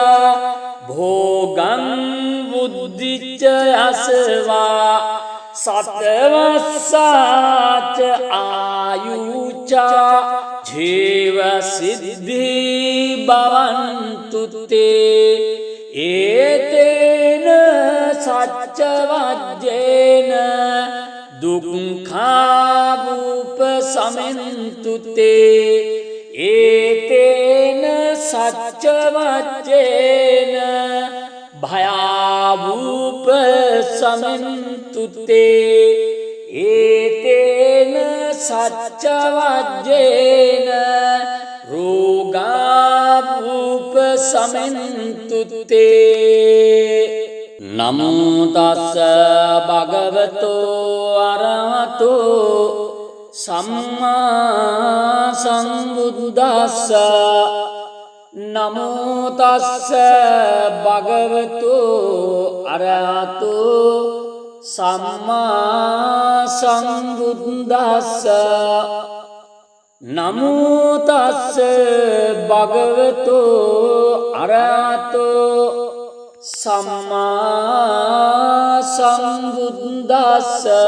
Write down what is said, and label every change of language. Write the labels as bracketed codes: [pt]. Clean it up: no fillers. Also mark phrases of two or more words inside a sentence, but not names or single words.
[pi] භෝගං බුද්ධිච යසවා සතවස්සාච ආයුච ජීව සිද්ධි භවන්තු තේ ඒතේන සච්ච වජ්ජේන දුක්ඛාවූප සමෙන්තු තේ ඒතේන සච්ච වජ්ජේන භයාවූප සමෙන්තු තේ ඒතේන සච්ච වජ්ජේන රෝගාවූප සමෙන්තු තේ නමෝ තස්ස භගවතෝ අරහතෝ සම්මා සම්බුද්දස්ස නමෝ තස්ස භගවතෝ අරහතෝ සම්මා සම්බුද්දස්ස නමෝ තස්ස භගවතෝ අරහතෝ සම්මා සම්බුද්දස්ස